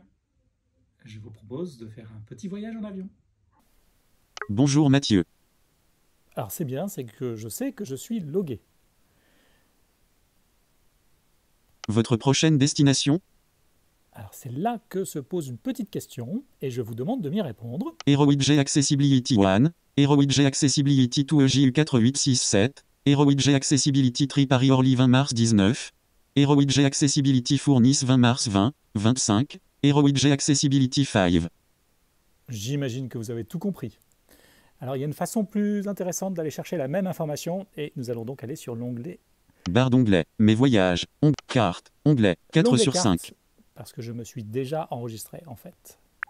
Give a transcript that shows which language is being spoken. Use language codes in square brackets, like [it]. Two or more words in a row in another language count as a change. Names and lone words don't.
[fr] Je vous propose de faire un petit voyage en avion. Bonjour Mathieu. Alors c'est bien, c'est que je sais que je suis logué. Votre prochaine destination? Alors c'est là que se pose une petite question et je vous demande de m'y répondre. [en] HeroWidget Accessibility 1, HeroWidget Accessibility 2 EJU 4867, HeroWidget Accessibility Tree Paris Orly 20 mars 19, HeroWidget Accessibility Fourniss 20 mars 20, 25, HeroWidget Accessibility 5. [fr] J'imagine que vous avez tout compris. Alors il y a une façon plus intéressante d'aller chercher la même information et nous allons donc aller sur l'onglet Barre d'onglet, mes voyages, carte, onglet, 4 sur carte, 5. parce que je me suis déjà enregistré en fait.